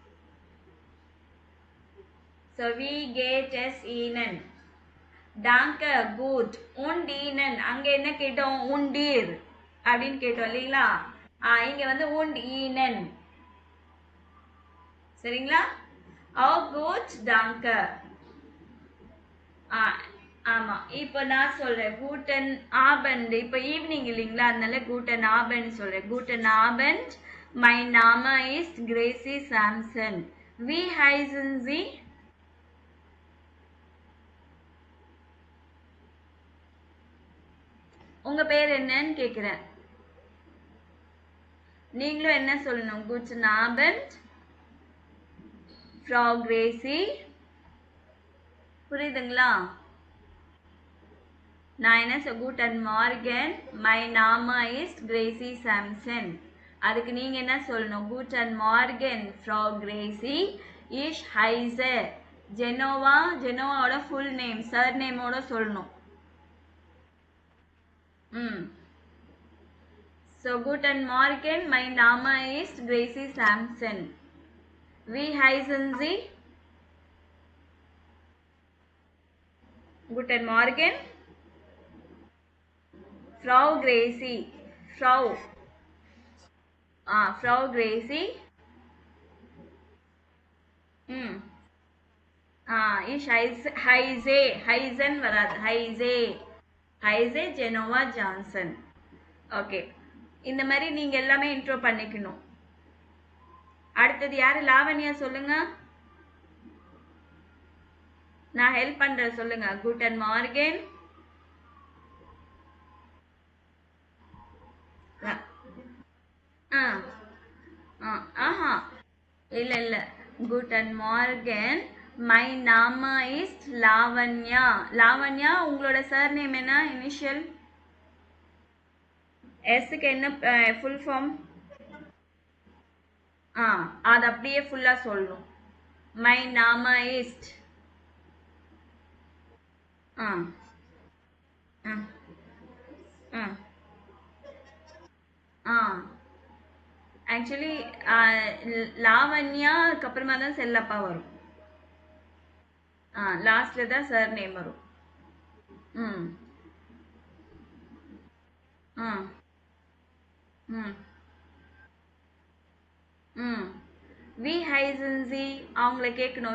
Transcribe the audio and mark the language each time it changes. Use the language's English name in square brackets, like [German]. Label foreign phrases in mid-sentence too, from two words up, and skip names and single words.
[German] So wie geht es Ihnen. Danke gut. Und Ihnen. [Tamil] அங்க என்ன கேட்டோம்? உண்டீர் அப்படின்னு கேட்டோம் இல்லைங்களா. இங்க வந்து [German] und Ihnen. [Tamil] சரிங்களா? [German] Auch gut, danke. [Tamil] ஆமா. இப்போ நான் சொல்றேன் [German] guten Abend. [Tamil] இப்போ ஈவினிங் இல்லைங்களா, அதனால [German] guten Abend [Tamil] சொல்றேன். [German] guten Abend. Mein Name ist Gracie Sampson. Wie heißen Sie? [Tamil] உங்க பேர் என்னன்னு கேக்குறேன். நீங்களும் என்ன சொல்லணும்? [German] guten Abend, Frau Gracie. [Tamil] புரியுதுங்களா? நான் என்ன [German] guten Morgen, mein Name ist Gracie Sampson. [Tamil] அதுக்கு நீங்க என்ன சொல்லணும்? [German] guten Morgen, Frau Gracie. Ich heiße Genova. [Tamil] ஜெனோவாவோட [English] full name [Tamil] சர் நேமோட சொல்லணும். [German] So guten Morgen, mein Name ist Gracie Sampson. Wie heißen Sie? Guten Morgen, Frau Gracie. Frau. Frau Gracie. Ich heißen வராது. heiße Genova Johnson. [Tamil] ஓகே. இந்த மாதிரி நீங்க எல்லாமே இன்ட்ரோ பண்ணிக்கணும். அடுத்தது யாரு? லாவண்யா சொல்லுங்க. நான் ஹெல்ப் பண்றேன், சொல்லுங்க. [German] guten Morgen. இல்ல guten Morgen, [English] my name is லாவண்யா. [Tamil] லாவண்யா, உங்களோட [English] surname [Tamil] என்ன? இனிஷியல் எஸ்க்கு என்ன [English] full form? [Tamil] அது அப்படியே ஃபுல்லா சொல்லணும். [English] my name is. [Tamil] ஆக்சுவலி லாவண்யாக்கு அப்புறமா தான் செல்லப்பா வரும். லாஸ்ட்ல தான் சார் நேம் வரும். [German] Wie heißen Sie [Tamil] அவங்கள கேட்கணும்.